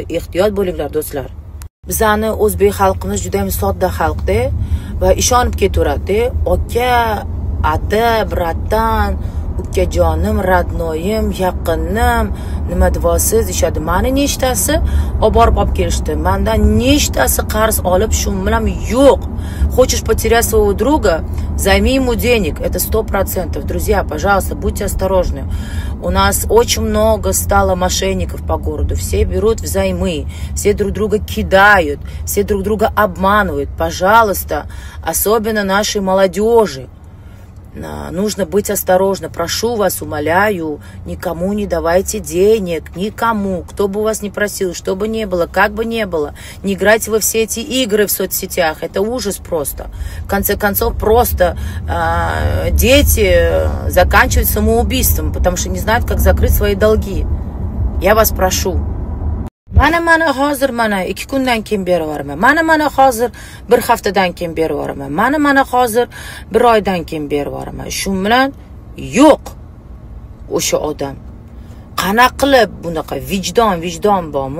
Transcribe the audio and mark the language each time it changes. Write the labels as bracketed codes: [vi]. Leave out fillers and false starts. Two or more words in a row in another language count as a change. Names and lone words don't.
[uz] Ehtiyot bo'linglar do'stlar. Bizani o'zbek xalqimiz juda ham sodda xalqda va ishonib ketaveradi. Aka, ata, bratan, ukajonim, radnoyim, yaqinim, nima deysiz, ishadi. Meni nechtasi olib borib kelishdi. Mendan nechtasi qarz olib, shu bilan yo'q. [ru] Хочешь потерять своего друга, займи ему денег. Это 100%. Друзья, пожалуйста, будьте осторожны. У нас очень много стало мошенников по городу. Все берут взаймы, все друг друга кидают, все друг друга обманывают. Пожалуйста, особенно нашей молодежи. Нужно быть осторожным. Прошу вас, умоляю, никому не давайте денег, никому, кто бы вас не просил, что бы ни было, как бы ни было. Не играйте во все эти игры в соцсетях, это ужас просто. В конце концов, просто дети заканчивают самоубийством, потому что не знают, как закрыть свои долги. Я вас прошу. [uz] Mana hozir 2 kundan keyin beraverman. Mana hozir 1 haftadan keyin beraverman. Mana hozir 1 oydan keyin beraverman. Shu bilan yo'q o'sha odam. Qanaqa qilib bunaqa vijdon bormi?